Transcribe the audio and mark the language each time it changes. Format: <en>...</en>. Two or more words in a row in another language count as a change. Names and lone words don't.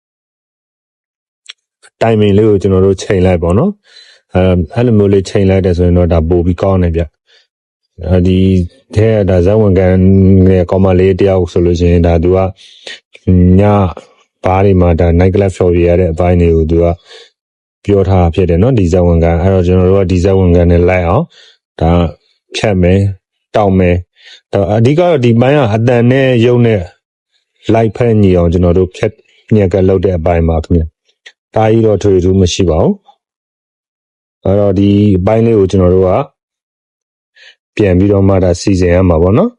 <my>timing လေးကိုကျွန်တော်တို့ချိန်လိုက်ပေါ့နော်အဲ့လိုမျိုးလေးချိန်လိုက်တယ်ဆိုရင်တော့ဒါပိုပြီးကောင်းတယ်ဗျဒီထဲဒါဇဝင်ကန်ရဲ့ကောမလေးတယောက်ဆိုလို့ရှိရင်ဒါသူကညဘားတွေမှာဒါ</my> <en>night club show</en> <my>ရတဲ့အပိုင်းတွေကိုသူကပြောထားဖြစ်တယ်နော်ဒီ ဇဝင်ကန်အဲ့တော့ကျွန်တော်တို့ကဒီဇဝင်ကန်နဲ့လိုက်အောင်ဒါဖြတ်မယ်တောက်မယ်အဓိကတော့ဒီပိုင်းကအတန်နဲ့ရုပ်နဲ့ light ဖက်ညီအောင်ကျွန်တော်တို့ဖြတ်ည က်ကလောက်တဲ့အပိုင်းပါခင်ဗျဒါကြီးတော့ထွေထူးမရှိပါဘူးအဲ့တော့ဒီအပိုင်းလေးကိုကျွန်တော်တို့ကပြန်ပြီးတော့မှဒါစီစဉ်ရမှာပေါ့နော်</my>